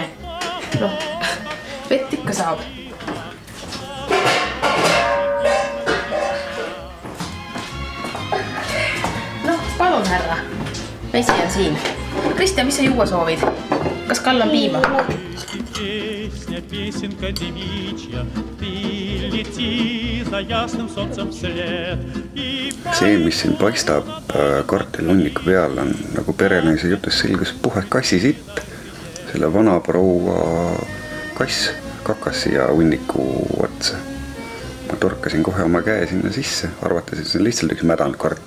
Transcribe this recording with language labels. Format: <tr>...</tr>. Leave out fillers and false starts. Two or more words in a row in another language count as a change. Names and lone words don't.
<et>Noh, vett ikka saab. Noh, palun härra. Vesi on siin. Kristjan, mis sa juua soovid? Kas kall on piima?</et> <ru>Песня, песенка девичья, ты лети за ясным солнцем вслед.</ru> <et>See, mis siin paistab kartelihunniku peal, on nagu perenaise jutust selgus puhas kassisitt. Selle vana proua kass kakas siia hunniku otsa. Ma torkasin kohe oma käe sinna sisse, arvates, et see on lihtsalt üks mädanud kartul.</et>